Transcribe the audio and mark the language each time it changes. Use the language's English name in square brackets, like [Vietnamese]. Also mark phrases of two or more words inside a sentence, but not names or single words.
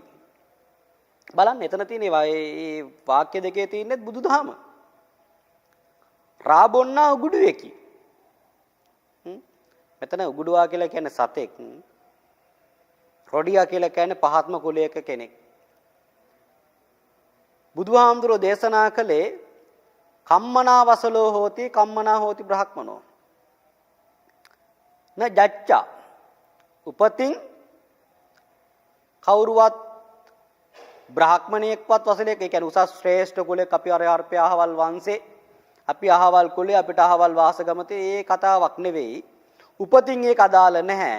[Sinhala] බලන්න එතන තියෙන මේ වාක්‍ය දෙකේ තියෙන්නේ බුදුදහම. රාබොන්නා උගුඩුවේකි. මෙතන උගුඩුවා කියලා කියන්නේ සතෙක්. රොඩියා කියලා කියන්නේ පහත්ම කුලයක කෙනෙක්. බුදුහාමුදුරෝ දේශනා කළේ [Pali] කම්මනා වසලෝ හෝති කම්මනා හෝති බ්‍රහ්මනෝ. න ජච්චා [Sinhala] උපතින් කවුරුවත් බ්‍රාහ්මණයෙක්වත් වසලෙක්, ඒ කියන්නේ උසස් ශ්‍රේෂ්ඨ කුලයක අපි අරපය අහවල් වංශේ, අපි අහවල් කුලේ, අපිට අහවල් වාසගමතේ ඒ කතාවක් නෙවෙයි. උපතින් ඒක අදාළ නැහැ.